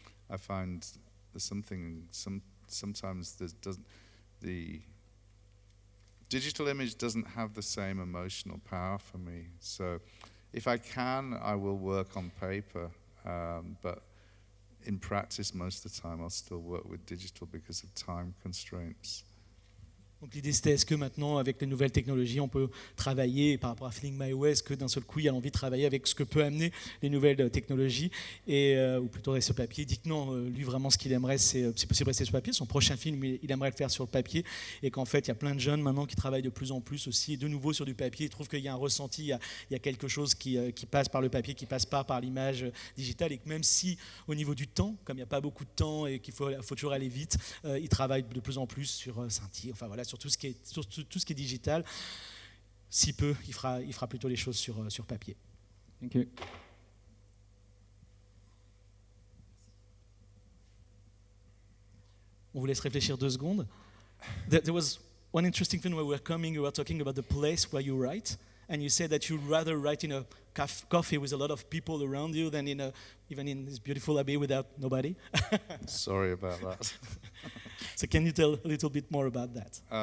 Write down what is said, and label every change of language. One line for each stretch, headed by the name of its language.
English: I find there's sometimes the digital image doesn't have the same emotional power for me. So if I can, I will work on paper, but in practice, most of the time, I'll still work with digital because of time constraints.
French: Donc l'idée c'était, est-ce que maintenant avec les nouvelles technologies on peut travailler par rapport à Feeling My Way, est-ce que d'un seul coup il y a envie de travailler avec ce que peut amener les nouvelles technologies ou plutôt rester sur papier. Il dit que non, lui vraiment ce qu'il aimerait c'est possible rester sur papier, son prochain film il aimerait le faire sur le papier et qu'en fait il y a plein de jeunes maintenant qui travaillent de plus en plus aussi de nouveau sur du papier, ils trouvent qu'il y a un ressenti, il y a quelque chose qui passe par le papier, qui passe pas par l'image digitale et que même si au niveau du temps, comme il n'y a pas beaucoup de temps et qu'il faut toujours aller vite, ils travaillent de plus en plus sur scintille, enfin voilà, sur tout ce qui est digital. Si peu, il fera plutôt les choses sur papier.
English: Thank you.
French: On vous laisse réfléchir 2 secondes.
English: There was one interesting thing when we were coming, you were talking about the place where you write, and you said that you'd rather write in a coffee with a lot of people around you than even in this beautiful abbey without nobody. Sorry about that. So can you tell a little bit more about that?